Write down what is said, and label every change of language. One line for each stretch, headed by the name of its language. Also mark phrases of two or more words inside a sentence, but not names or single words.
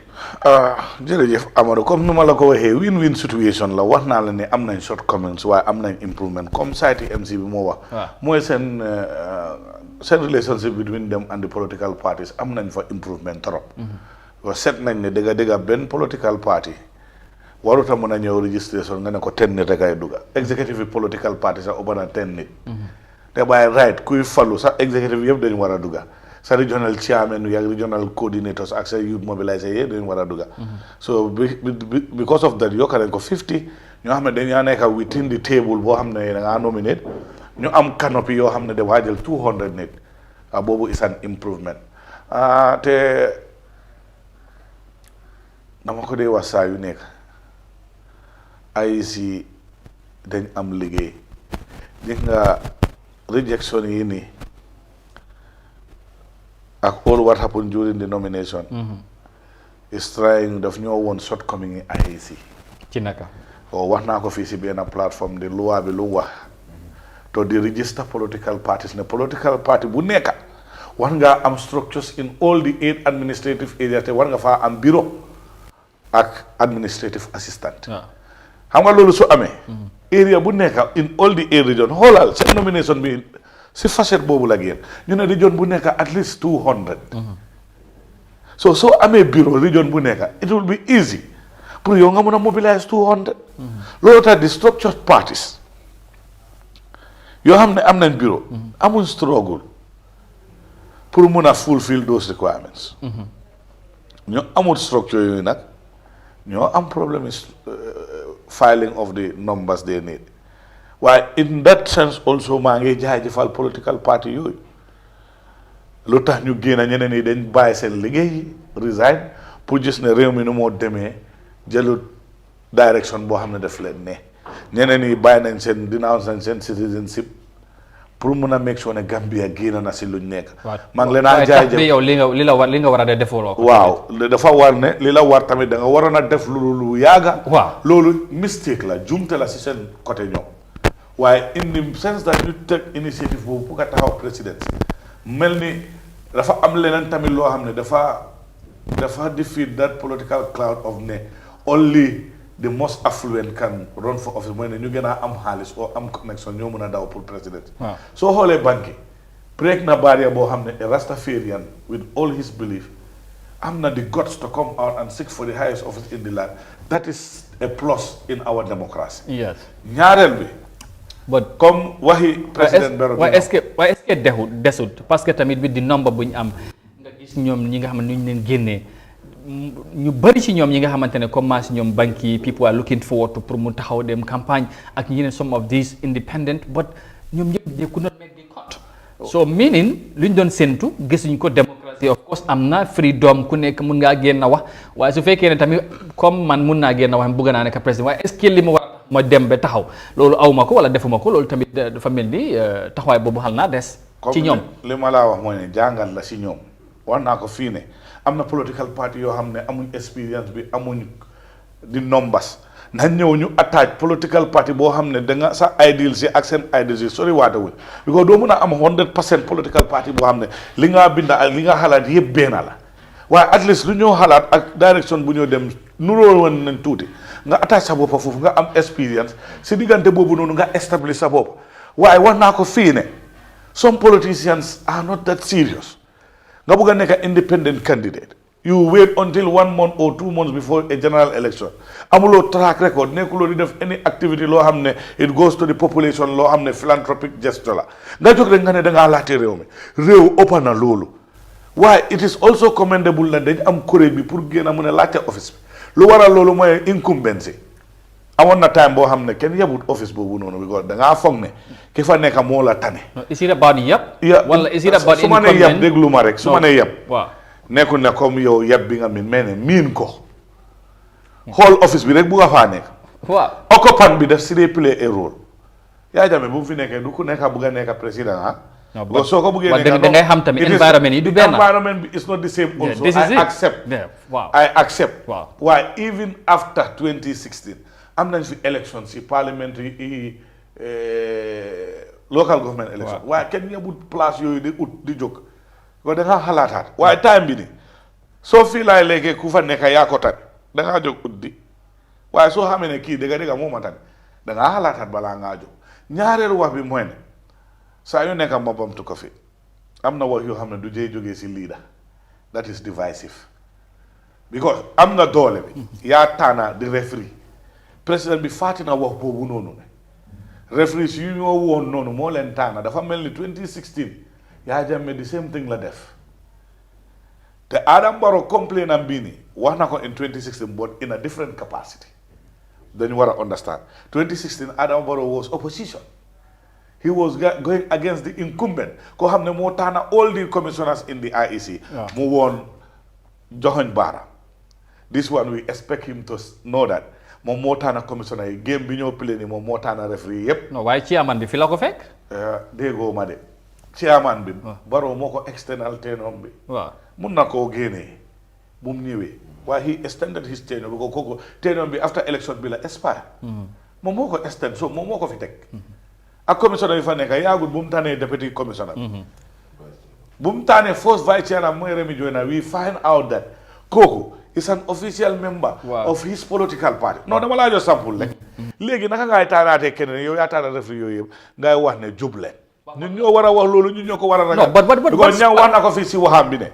Wolof: jërëjëf Amadou comme nu ma la ko waxee
English: win-win situation
Wolof: la wax naa la ne am nañ shortcomings waaye am nañ improvement comme site MC bi moo wax. mooy seen
English: relationship between them and the political parties
Wolof: am nañ fa
English: improvement trop.
French: parce que
Wolof: seet nañ ne dëgga benn
English: political party
Wolof: waruta mën a ñëw registration nga ne ko 10 nit rek ay dugga
English: executive political party
Wolof: sax ëpp na 10 nit. te bàyyi right kuy falu sax executive yëpp dañu war a dugga sa
English: regional chairman
Wolof: yak
English: regional coordinators
Wolof: ak sa
English: youth mobiliser
Wolof: yëpp dañu war a dugga
English: so because of that
Wolof: yokka nañ ko 50 ñoo xam ne dañaa nekk
English: within the table
Wolof: boo xam ne da ngaa nominate ñu am canopy yoo xam ne da waajal 200 nit boobu
English: is an improvement
Wolof: te dama ko dee wax saa yu nekk IEC dañ am liggéey gis nga rejection yi nii ak
English: all what happened during the nomination is trying
Wolof: daf ñoo woon shortcoming yi IEC ci naka wax naa ko fii si benn
French: plateforme de loi
Wolof: bi lu wax to di
English: register political parties
Wolof: ne
English: political party
Wolof: bu nekka war ngaa am
English: structures in all the 8 administrative areas
Wolof: te war nga faa am bureau ak
English: administrative assistant
Wolof: xam nga loolu su amee area bu nekka
English: in all the 8 region
Wolof: xoolal seen nomination bi si facette boobu la génn ñu ne region bu nekka
English: at least
Wolof: 200 so soo amee bureau region bu nekka
English: it will be easy
Wolof: pour yow nga mën a mobilize 200 loolu tax di
English: structured parties
Wolof: yoo xam ne am nañ bureau amuñ struggle pour mun a
English: fulfill those requirements
Wolof: ñoo amul structure yooyu nag ñoo am problème
English: is filing of the numbers they need
Wolof: waaye
English: in that sense also
Wolof: maa ngi jaajëfal
English: political party
Wolof: yooyu lu tax ñu génn ñeneen yi dañ bàyyi seen liggéey resign pour gis ne réew mi nu moo demee jëlut direction boo xam ne daf leen ne ñeneen yi bàyyi nañ seen denounce nañ seen citizenship pour mun a
English: make sure
Wolof: ne Gambia génn na si luñ nekk. maa ngi leen a jaajëf yow li nga war a def defoo ko. waaw dafa war ne li la war tamit da nga waroon a def lu yaaga. waaw loolu mistake la jumte la si seen côté ñoom. waaye
English: in the sense that
Wolof: ñu teg initiative boobu pour nga taxaw président mel ni dafa am leneen tamit loo xam ne dafa
English: defeat that political cloud of
Wolof: ne
English: only the most affluent can run for office
Wolof: mooy ne ñu gën a am xaalis oo am connection ñoo mën a daw pour président. soo xoolee banque break na barrière boo xam ne
English: a Rastafarian with all his belief
Wolof: am na
English: the guts to come out and seek for the highest office in the land that is a plus in our democracy. yes
Wolof: ñaareel bi.
English: but
Wolof: comme waxi président Barrow. waaye
French: est-ce que
Wolof: desut
French: parce que
Wolof: tamit bi di nombre bu ñu am nga gis ñoom ñi nga xam ne ñu leen génnee ñu bëri ci ñoom ñi nga xamante ne comme si ñoom banque yi
English: people are looking forward to
Wolof: pour mu taxaw dem campagne ak ñeneen
English: some of these independent
Wolof: but ñoom ñëpp
English: they could not make the cut.
Wolof: so meaning lu ñu doon séntu gisuñ ko démocratie
English: of course
Wolof: am na freedom ku nekk mun ngaa génn wax waaye su fekkee ne tamit comme man mun naa génn wax bëgg naa nekk président waaye
French: est-ce que
Wolof: li ma war a ma dem ba taxaw loolu awma ko wala defuma ko loolu tamit dafa mel ni taxawaay boobu xal naa des. ci ñoom li ma laa wax mooy ne jàngal la si ñoom wax naa ko fii ne am na
English: political party
Wolof: yoo xam ne amuñ expérience bi amuñ di numbers nañ ñëw ñu attaque
English: political party
Wolof: boo xam ne da nga sa ideal si ak seen ideal si sori waatewul because doo mën a am 100%
English: political party
Wolof: boo xam ne li nga binda ak li nga xalaat yëpp benn la waaye
English: at least
Wolof: lu ñoo xalaat ak direction bu ñoo dem nuroo woon nañ tuuti nga attache sa bopp foofu nga am experience si diggante boobu noonu nga establish sa bopp waaye wax naa ko fii ne
English: some politicians are not that serious
Wolof: nga bëgg a nekk
English: independent candidate you wait until 1 month or 2 months before a general election
Wolof: amuloo
English: track record
Wolof: nekkuloo di def
English: any activity
Wolof: loo xam ne
English: it goes to the population
Wolof: loo xam ne
English: philanthropic gesture
Wolof: la nga jóg rek nga ne da ngaa laate réew mi réew ëpp na loolu waaye
English: it is also commendable
Wolof: na dañ am courage bi pour génn a mun a laajte office bi lu waral loolu mooy incumbency amoon na time boo xam ne kenn yebut office boobu noonu because da ngaa foog ne ki fa nekk moo la tane.
English: is it about
Wolof: yëpp. wala
English: is it about
Wolof: su ma nee yeb déglu ma rek su ma nee yeb. waaw nekkul ne comme yow yeb bi nga miin ko xool office bi rek bu nga faa nekk. waaw occupant bi def si dee
English: play a role
Wolof: Yahya Jammeh bu mu fi nekkee du ku nekk bëgg a nekk président ah. non soo ko bëggee nekk da ngay xam tamit environment yi du benn.
English: environment bi is not the same also. I accept.
Wolof: waaw waaye
English: even after 2016
Wolof: am nañ fi election si
English: parliamentary local government election.
Wolof: waaye kenn yebut place yooyu di ut di jóg. ko da ngaa xalaataat waaye time bi ni soo fii laay léegi ku fa nekk yaa ko tane da ngaa jóg ut di waaye soo xamee ne kii dëgg moo ma tane da ngaa xalaataat balaa ngaa jóg ñaareelu wax bi mooy ne saa yu nekk ma bamtu ko fi am na wax yoo xam ne du jee jógee si
English: leader that is divisive
Wolof: because am nga doole bi yaa taana di referee président bi fàtti na wax boobu noonu ne referees yu ñoo woon noonu moo leen taana dafa mel ni 2016 Yahya Jammeh
English: the same thing
Wolof: la def te Adam Barrow complain am bii nii wax na ko
English: in 2016 but in a different capacity
Wolof: dañu war a understand 2016
English: Adam Barrow was opposition. He was going against the incumbent.
Wolof: Ko xam ne moo taana
English: all the commissioners in the IEC.
Wolof: mu woon Joxoñ Baara.
English: This one we expect him to know that
Wolof: moom moo taana commissioner yi game bi ñoo play ni moom moo taana referee yépp. non waaye chairman bi fi la ko fekk. déggoo ma de chairman bi. Barrow moo ko external tenure bi. waaw mun na koo génnee bu mu ñëwee waaye
English: he extended his tenure
Wolof: bi kooku tenure bi
English: after election
Wolof: bi la expire. moom moo ko extend so moom moo ko fi teg. ak commissioner yi fa nekk yaagul bu mu tànnee
English: deputy commissioner.
Wolof: bu mu tànnee
English: first vice chairman mooy Remi Joyner we find out that kooku is an official member of his political party.
Wolof: non dama laa jox sample rek. léegi naka ngay tànnaatee keneen yow yaa tànna referee yooyu yëpp ngay wax ne jub leen. ñun ñoo war a wax loolu ñun ñoo ko war a ragal. non but ña wax na ko fii si waxam bi ne.